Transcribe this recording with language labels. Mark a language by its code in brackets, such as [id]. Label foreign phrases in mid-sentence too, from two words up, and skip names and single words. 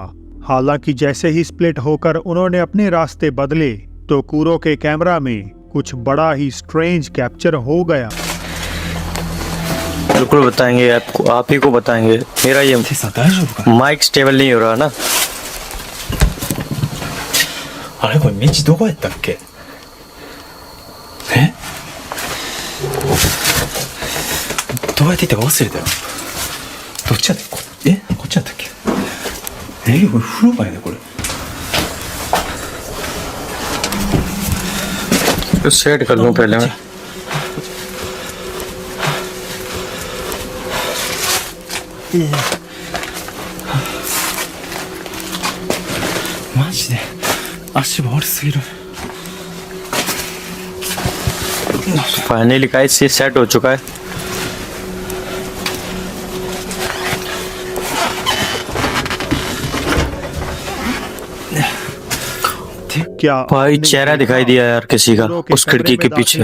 [hi] हालांकि जैसे ही स्प्लिट होकर उन्होंने अपने रास्ते बदले तो कुरो के कैमरा में कुछ बड़ा ही स्ट्रेंज कैप्चर हो गया। बिल्कुल बताएंगे आपको, आप ही को बताएंगे। मेरा ये माइक स्टेबल नहीं हो रहा ना। [ja] あれこれ道どこやったっけ？え？どうやって行ったか忘れたよ。どっちやったっけ？こっちやったっけ？これ風呂場やねこれ。 [hi] तो सेट कर दूं पहले मैं। [ja] マジで足場悪すぎる。 [en] finally guys [hi] ये सेट हो चुका है। क्या भाई चेहरा दिखाई दिया यार किसी का उस खिड़की के पीछे।